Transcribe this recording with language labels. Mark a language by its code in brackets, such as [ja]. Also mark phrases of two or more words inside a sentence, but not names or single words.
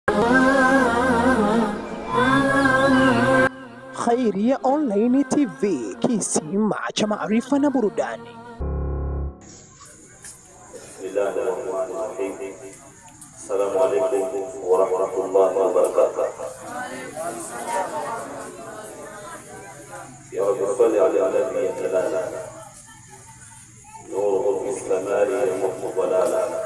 [sw] Khairia Online TV, kisima cha maarifa na burudani. [ar] Bismillahirrahmanirrahim. السلام عليكم ورحمة الله وبركاته. يا ربي صل على نبينا لنا نوره في سمر و لالا